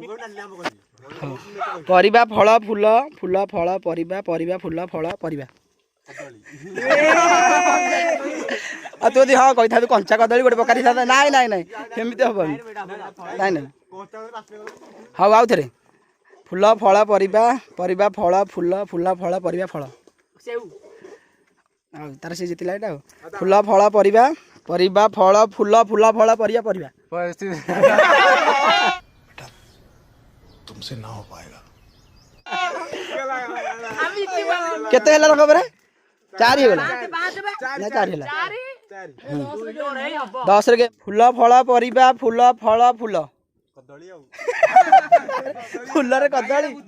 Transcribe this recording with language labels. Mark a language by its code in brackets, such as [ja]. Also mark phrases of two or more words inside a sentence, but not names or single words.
[or] ପରିବା ଫଳ ଫୁଲ ଫୁଲ ଫଳ ପରିବା ପରିବା ଫୁଲ ଫଳ ପରିବା ଆଉ ତୁ ଯଦି ହଁ କହିଥାନ୍ତୁ କଞ୍ଚା କଦଳୀ ଗୋଟେ ପକାରି ଥାନ୍ତା ନାଇଁ ନାଇଁ ନାଇଁ ସେମିତି ହବନି ନାଇଁ ନାଇଁ ହଉ ଆଉ ଥରେ ଫୁଲ ଫଳ ପରିବା ପରିବା ଫଳ ଫୁଲ ଫୁଲ ଫଳ ପରିବା ଫଳ ଆଉ ତାର ସେ ଜିତିଲା ଏଇଟା ଆଉ ଫୁଲ ଫଳ ପରିବା ପରିବା ଫଳ ଫୁଲ ଫୁଲ ଫଳ ପରିବା ପରିବା [hi] तुमसे ना हो पाएगा [or] କେତେ ହେଲା ରଙ୍ଗ ପରେ 4 ହେଇଗଲା ନା 4 ହେଲା 10 ରେ ଫୁଲ ଫଳ ପରିବା ଫୁଲ ଫଳ ଫୁଲ ଫୁଲରେ କଦଳୀ